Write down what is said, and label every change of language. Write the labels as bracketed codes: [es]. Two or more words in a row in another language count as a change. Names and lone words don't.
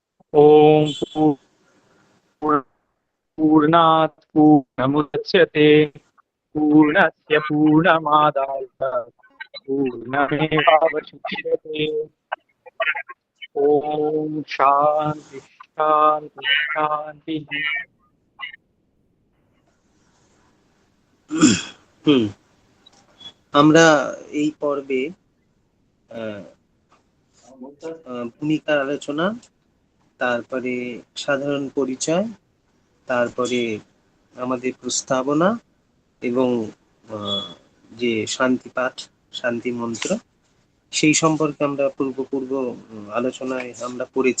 [sa] ओम पूर्णात् पूर्णमुदच्यते पूर्णस्य पूर्णमादाय पूर्णमेवावशिष्यते। ओम शांति शांति शांति। [bn] হুম আমরা এই পর্বে ভূমিকার আলোচনা, তারপরে সাধারণ পরিচয়, তারপরে আমাদের প্রস্তাবনা এবং যে শান্তি পাঠ, শান্তি মন্ত্র, সেই সম্পর্কে আমরা পূর্ব আলোচনায় আমরা করেছি।